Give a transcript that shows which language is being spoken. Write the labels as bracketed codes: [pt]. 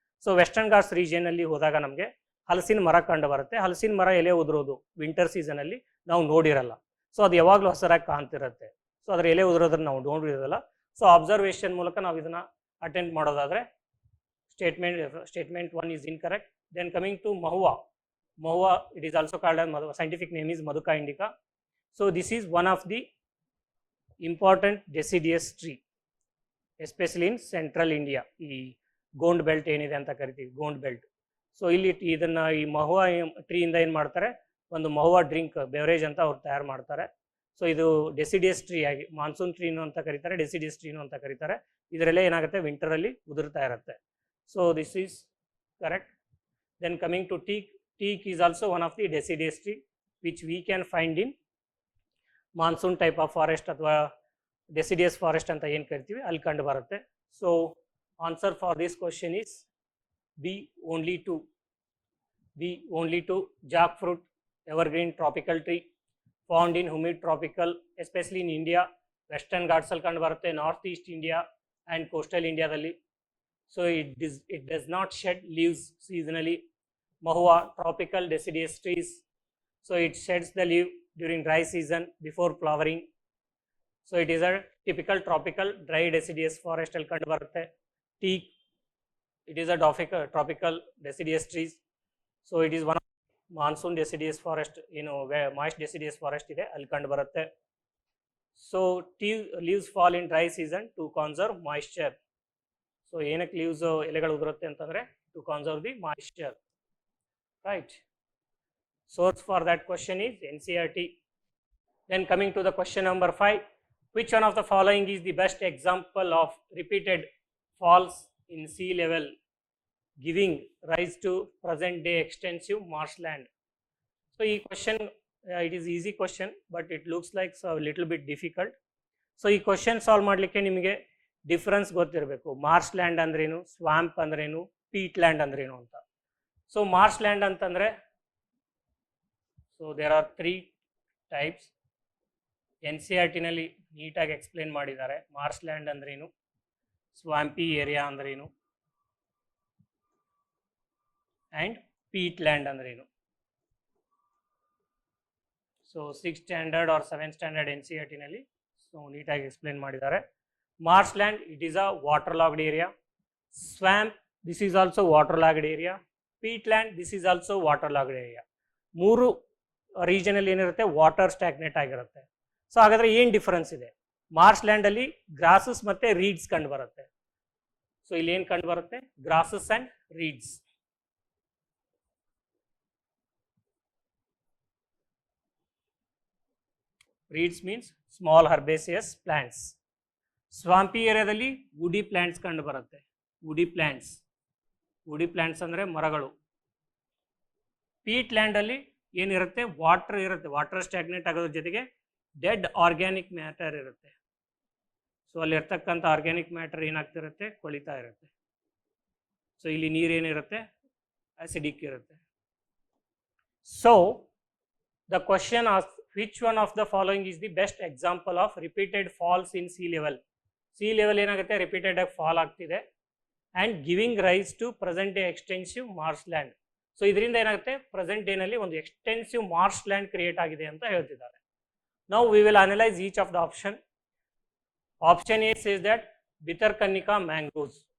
[kn] So western Ghats ರೀಜಿಯನಲ್ಲಿ ಹೋದಾಗ ನಮಗೆ ಹಲಸಿನ ಮರ ಕಂಡು ಬರುತ್ತೆ. ಹಲಸಿನ ಮರ ಎಲೆ ಉದುರೋದು ವಿಂಟರ್ ಸೀಸನಲ್ಲಿ ನಾವು ನೋಡಿರಲ್ಲ. ಸೊ ಅದು ಯಾವಾಗಲೂ ಹಸಿರಾಗಿ ಕಾಣ್ತಿರುತ್ತೆ. ಸೊ ಅದ್ರ ಎಲೆ ಉದುರೋದನ್ನ ನಾವು ನೋಡಿರೋದಲ್ಲ. ಸೊ ಅಬ್ಸರ್ವೇಷನ್ ಮೂಲಕ ನಾವು ಇದನ್ನ ಅಟೆಂಡ್ ಮಾಡೋದಾದ್ರೆ statement 1 [en] is incorrect. Then coming to mahua, it is also called as scientific name is Maduka indica. So this is one of the important deciduous tree, especially in central India. [kn] ಈ go and belt ಏನಿದೆ ಅಂತ ಕರಿತೀವಿ, go and belt. So ಇಲ್ಲಿ ಇದನ್ನ ಈ Mahua tree ಇಂದ ಏನು ಮಾಡ್ತಾರೆ, ಒಂದು ಮಹುವಾ ಡ್ರಿಂಕ್ ಬೆವರೇಜ್ ಅಂತ ಅವ್ರು ತಯಾರು ಮಾಡ್ತಾರೆ. ಸೊ ಇದು ಡೆಸಿಡಿಯಸ್ ಟ್ರೀ ಆಗಿ ಮಾನ್ಸೂನ್ ಟ್ರೀನು ಅಂತ ಕರೀತಾರೆ, ಡೆಸಿಡಿಯಸ್ ಟ್ರೀನು ಅಂತ ಕರೀತಾರೆ. ಇದರಲ್ಲೇ ಏನಾಗುತ್ತೆ, ವಿಂಟರಲ್ಲಿ ಉದುರ್ತಾ ಇರುತ್ತೆ. [en] So this is correct. Then coming to teak, teak is also one of the deciduous tree which we can find in monsoon type of forest ಅಥವಾ deciduous forest [kn] ಅಂತ ಏನು ಕರಿತೀವಿ ಅಲ್ಲಿ ಕಂಡು ಬರುತ್ತೆ. [en] So answer for this question is B only 2. B only 2. Jackfruit, evergreen tropical tree found in humid tropical, especially in India, Western Ghats [kn] ಅಲ್ಲಿ ಕಂಡು ಬರುತ್ತೆ, [en] North East India and coastal Indiaದಲ್ಲಿ. So it does not shed leaves seasonally. Mahua, tropical deciduous trees. So it sheds the leaf during dry season before flowering. So it is a typical tropical dry deciduous forest [kn] al kandu barutte. [en] Teak, it is a tropical deciduous trees. So it is one of monsoon deciduous forest, where moist deciduous forest [kn] ide al kandu barutte. [en] So leaves fall in dry season to conserve moisture. [kn] So ಏನಕ್ಕೆ leaves ಎಲೆಗಳು ಉದುರುತ್ತೆ ಅಂತಂದ್ರೆ [en] to conserve the moisture, [kn] right. [en] Source for that question is NCERT. Then coming to the question number 5, which one of the following is the best example of repeated falls in sea level giving rise to present day extensive marshland? So [kn] ಈ [en] question it is easy question but it looks like a little bit difficult. [kn] So ಈ question solve ಮಾಡಲಿಕ್ಕೆ ನಿಮಗೆ difference ಗೊತ್ತಿರಬೇಕು. Marsh land ಅಂದ್ರೇನು, swamp ಅಂದ್ರೇನು, feet land ಅಂದ್ರೇನು ಅಂತ. So Marsh land ಅಂತಂದ್ರೆ, [en] So there are 3 types. [kn] NCERT-ನಲ್ಲಿ ನೀಟಾಗಿ ಎಕ್ಸ್ಪ್ಲೇನ್ ಮಾಡಿದ್ದಾರೆ. ಮಾರ್ಷ್ ಲ್ಯಾಂಡ್ ಅಂದ್ರೇನು, ಸ್ವಾಂಪಿ ಏರಿಯಾ ಅಂದ್ರೇನು, ಆ್ಯಂಡ್ ಪೀಟ್ ಲ್ಯಾಂಡ್ ಅಂದ್ರೇನು. So 6th standard R 7th standard NCERT-ನಲ್ಲಿ so ನೀಟಾಗಿ ಎಕ್ಸ್ಪ್ಲೇನ್ ಮಾಡಿದ್ದಾರೆ. [en] Marshland, it is a waterlogged area. Swamp, this is also waterlogged area. Peatland, this is also waterlogged area. [kn] ಮೂರು ರೀಜನಲ್ಲಿ ಏನಿರುತ್ತೆ, water ಸ್ಟ್ಯಾಗ್ನೆಟ್ ಆಗಿರುತ್ತೆ. So ಹಾಗಾದ್ರೆ ಏನು difference ಇದೆ? Marsh land ಅಲ್ಲಿ grasses ಮತ್ತೆ ರೀಡ್ಸ್ ಕಂಡು ಬರುತ್ತೆ. ಸೊ ಇಲ್ಲಿ ಏನು ಕಂಡು ಬರುತ್ತೆ, grasses and reeds. [en] Reeds means small herbaceous plants. [kn] ಸ್ವಾಂಪಿ ಏರಿಯಾದಲ್ಲಿ ವುಡಿ ಪ್ಲಾಂಟ್ಸ್ ಕಂಡು ಬರುತ್ತೆ. ವುಡಿ ಪ್ಲಾಂಟ್ಸ್ ಅಂದರೆ ಮರಗಳು. ಪೀಟ್ ಲ್ಯಾಂಡಲ್ಲಿ ಏನಿರುತ್ತೆ, ವಾಟರ್ ಇರುತ್ತೆ, ವಾಟರ್ ಸ್ಟ್ಯಾಗ್ನೆಟ್ ಆಗೋದ್ರ ಜೊತೆಗೆ ಡೆಡ್ ಆರ್ಗ್ಯಾನಿಕ್ ಮ್ಯಾಟರ್ ಇರುತ್ತೆ. ಸೊ ಅಲ್ಲಿ ಇರ್ತಕ್ಕಂಥ ಆರ್ಗ್ಯಾನಿಕ್ ಮ್ಯಾಟರ್ ಏನಾಗ್ತಿರುತ್ತೆ, ಕೊಳಿತಾ ಇರುತ್ತೆ. ಸೊ ಇಲ್ಲಿ ನೀರೇನಿರುತ್ತೆ, ಅಸಿಡಿಕ್ ಇರುತ್ತೆ. [en] So the question as which one of the following is the best example of repeated falls in sea level? [kn] sea level ಏನಾಗುತ್ತೆ, repeated ಆಗಿ fall ಆಗ್ತಿದೆ [en] And giving rise to present day extensive marsh land. [kn] So ಇದರಿಂದ ಏನಾಗುತ್ತೆ, present ಡೇನಲ್ಲಿ ಒಂದು extensive Marsh land create ಆಗಿದೆ ಅಂತ ಹೇಳ್ತಿದ್ದಾರೆ. [en] Now we will analyse each of the option. Option A says that Bhitarkanika mangroves.